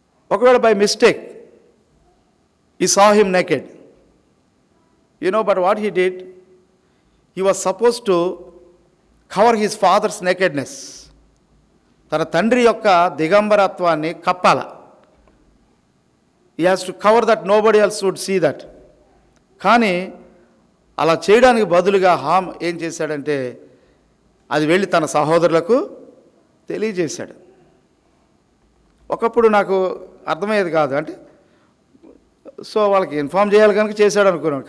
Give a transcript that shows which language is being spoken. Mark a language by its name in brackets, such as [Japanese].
[Telugu] ఒకవేళ [English] By mistake he saw him naked, but what he did, he was supposed to cover his father's nakedness. [Telugu] తన తండ్రి యొక్క దిగంబరత్వాన్ని Kappala. [English] he has to cover that, nobody else would see that. [Telugu] కానీ అలా చేయడానికి బదులుగా హామ్ ఏం చేశాడంటే, అది వెళ్ళి తన సహోదరులకు తెలియజేశాడు. ఒకప్పుడు నాకు అర్థమయ్యేది కాదు, అంటే సో వాళ్ళకి ఇన్ఫామ్ చేయాలి కనుక చేశాడు అనుకున్నాను.